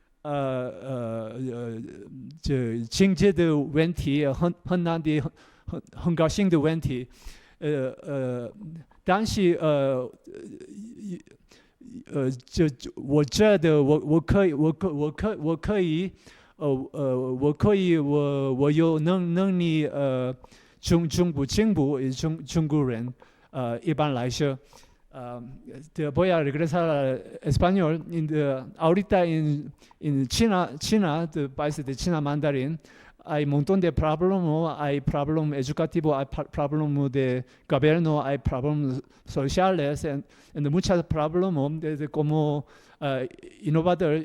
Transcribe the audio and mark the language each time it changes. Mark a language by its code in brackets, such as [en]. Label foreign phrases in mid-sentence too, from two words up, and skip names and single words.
[zh] 经济的问题，很难的、很高兴的问题，但是我觉得我有能力中国进步中国人一般来说。 [es] voy a regresar al español. Ahorita en China, el país de China mandarín, hay un montón de problemas, hay problemas educativos, hay problemas de gobierno, hay problemas sociales, y muchos problemas como innovador.